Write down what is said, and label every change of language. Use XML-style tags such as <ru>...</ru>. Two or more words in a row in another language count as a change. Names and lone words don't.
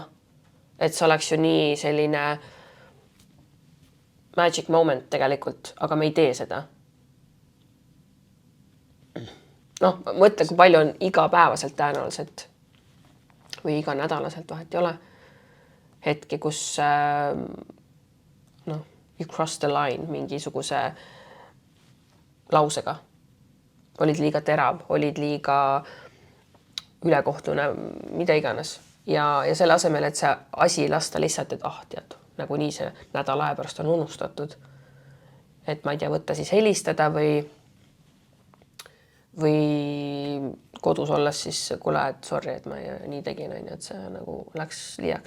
<et>Et see oleks ju nii selline</et> <en>magic moment</en> <et>tegelikult, aga me ei tee seda. Mõtle, kui palju on igapäevaselt tõenäoliselt või iga nädalaselt vahet ei ole hetki, kus</et> <en>you cross the line</en> <et>mingisuguse lausega. Olid liiga terav, olid liiga ülekohtune, mida iganes. Ja selle asemel, et see asi lasta lihtsalt, et tead, nagu nii see nädala aja pärast on unustatud. Et ma ei tea, võtta siis helistada või kodus olles siis kuule, et sorry, et ma nii tegin, et see nagu läks liiaks.</et>